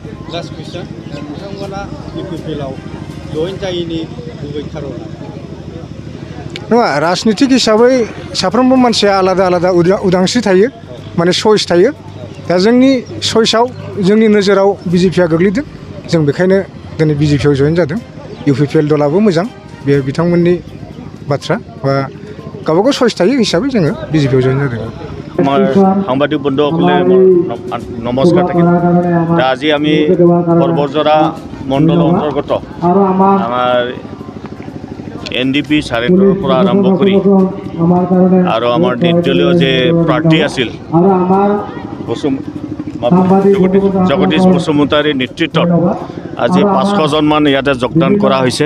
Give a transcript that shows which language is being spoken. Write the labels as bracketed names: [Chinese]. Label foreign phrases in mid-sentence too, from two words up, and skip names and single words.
[Bodo] नङा, राजनितिक हिसाबै साफ्रोमबो मानसिया आलादा आलादा उदांस्रि थायो, माने चइस थायो। दा जोंनि चइसआव जोंनि नोजोराव बिजेपिआ गोग्लैदों, जों बेखायनो दिनै बिजेपिआव जयेन जादों। इउपिपिएल दलाबो मोजां, बे बिथांमोननि बाथ्रा बा गावबागाव चइस थायो हिसाबै जोङो बिजेपिआव जयेन जादों। [Assamese] আমাৰ সাংবাদিক বন্ধুসকলে মোৰ নমস্কাৰ থাকিল। আজি আমি পৰ্বতজৰা মণ্ডলৰ অন্তৰ্গত আমাৰ NDP চাৰেটোৰ পৰা আৰম্ভ কৰি আৰু আমাৰ নিৰ্দলীয় যে প্ৰাৰ্থী আছিল জগদীশ বসুমতাৰীৰ নেতৃত্বত আজি 500জনমান ইয়াতে যোগদান কৰা হৈছে।